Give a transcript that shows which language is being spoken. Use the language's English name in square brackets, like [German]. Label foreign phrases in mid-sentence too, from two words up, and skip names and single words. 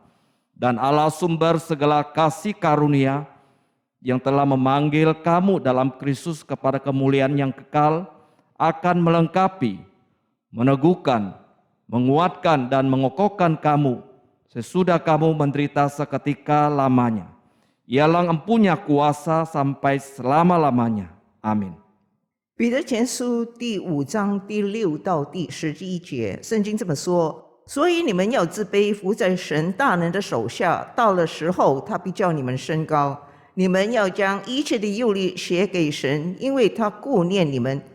[Indonesian] Dan Allah sumber segala kasih karunia yang telah memanggil kamu dalam Kristus kepada kemuliaan yang kekal akan melengkapi, meneguhkan, menguatkan dan mengokohkan kamu sesudah kamu menderita seketika lamanya. Ialah empunya kuasa sampai selama-lamanya. Amin. [Chinese] 彼得前书第5章第6到第11节，圣经这么说：所以你们要自卑，服在神大能的手下，到了时候，他必叫你们升高。你们要将一切的忧虑写给神，因为他顾念你们。